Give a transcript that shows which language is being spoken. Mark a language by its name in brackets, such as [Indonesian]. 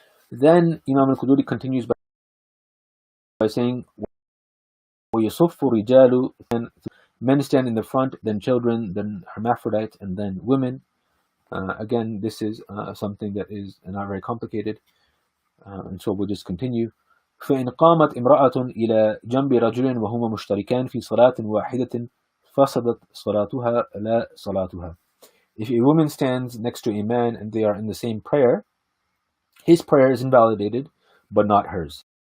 [English] Then Imam al-Quduri continues by saying, [Arabic] وَيَصُفُّ الرِّجَالُ, [English] then men stand in the front, then children, then hermaphrodites, and then women. Again, this is something that is not very complicated, and so we'll just continue. [Arabic] فإن قامت امرأة إلى جنب رجل وهما مشتركان في صلاة واحدة فسدت صلاتها لا صلاتها. [English] If a woman stands next to a man and they are in the same prayer, his prayer is invalidated, but not hers.